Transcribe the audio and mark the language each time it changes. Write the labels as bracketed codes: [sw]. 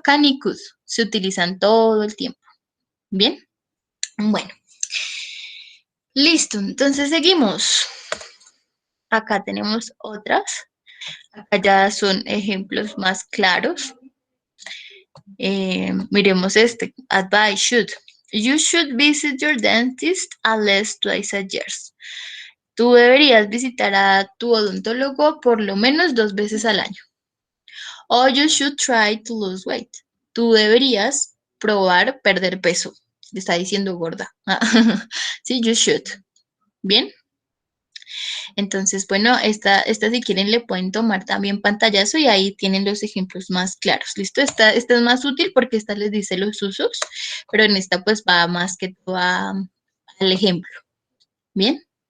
[es] Can y could se utilizan todo el tiempo. ¿Bien? Bueno. Listo. Entonces seguimos. Acá tenemos otras. Acá ya son ejemplos más claros. Miremos este. Advice should. [en] You should visit your dentist at least twice a year. [es] Tú deberías visitar a tu odontólogo por lo menos 2 veces al año. [en] O you should try to lose weight. [es] Tú deberías probar perder peso. Le está diciendo gorda. Sí, [en] you should. [es] Bien. Entonces, bueno, esta si quieren le pueden tomar también pantallazo y ahí tienen los ejemplos más claros. ¿Listo? Esta es más útil porque esta les dice los usos, pero en esta pues va más que todo al ejemplo. ¿Bien?